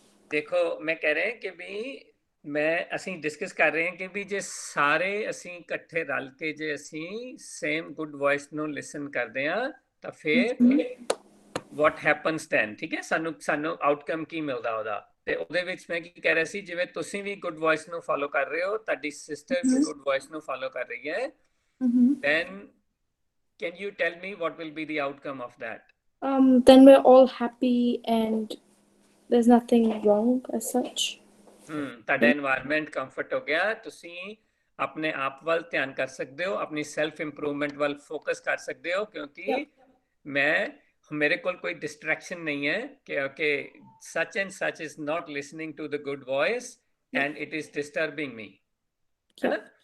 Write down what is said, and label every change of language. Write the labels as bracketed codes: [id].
[pa] ਦੇਖੋ ਮੈਂ ਕਹਿ ਰਿਹਾ ਕਿ ਵੀ ਅਸੀਂ ਡਿਸਕਸ ਕਰ ਰਹੇ ਹਾਂ ਕਿ ਵੀ ਜੇ ਸਾਰੇ ਅਸੀਂ ਇਕੱਠੇ ਰਲ ਕੇ ਜੇ ਅਸੀਂ ਸੇਮ ਗੁੱਡ ਵੌਇਸ ਨੂੰ ਲਿਸਨ ਕਰਦੇ ਹਾਂ ਤਾਂ ਫਿਰ [en] what happens then, [pa] ਠੀਕ ਹੈ, ਸਾਨੂੰ ਆਊਟਕਮ ਕੀ ਮਿਲਦਾ ਉਹਦਾ। ਤੇ ਉਹਦੇ ਵਿੱਚ ਮੈਂ ਕੀ ਕਹਿ ਰਿਹਾ ਸੀ, ਜਿਵੇਂ ਤੁਸੀਂ ਵੀ ਗੁੱਡ ਵੌਇਸ ਨੂੰ ਫੋਲੋ ਕਰ ਰਹੇ ਹੋ, ਤੁਹਾਡੀ ਸਿਸਟਰ ਵੀ ਗੁੱਡ ਵੌਇਸ ਨੂੰ ਫੋਲੋ ਕਰ ਰਹੀ ਹੈ, [en] then can you tell me what will be the outcome of that? Then we're all happy and there's nothing wrong as such. [pa] ਤੁਹਾਡਾ এনवायरमेंट ਕੰਫਰਟ ਹੋ ਗਿਆ, ਤੁਸੀਂ ਆਪਣੇ ਆਪ ਵੱਲ ਧਿਆਨ ਕਰ ਸਕਦੇ ਹੋ, ਆਪਣੀ ਸੈਲਫ ਇੰਪਰੂਵਮੈਂਟ ਵੱਲ ਫੋਕਸ ਕਰ ਸਕਦੇ ਹੋ, ਕਿਉਂਕਿ ਮੇਰੇ ਕੋਲ ਕੋਈ ਡਿਸਟਰੈਕਸ਼ਨ ਨਹੀਂ ਹੈ ਕਿ [en] such and such is not listening to the good voice and it is disturbing me, [pa] ਹੈ ਨਾ?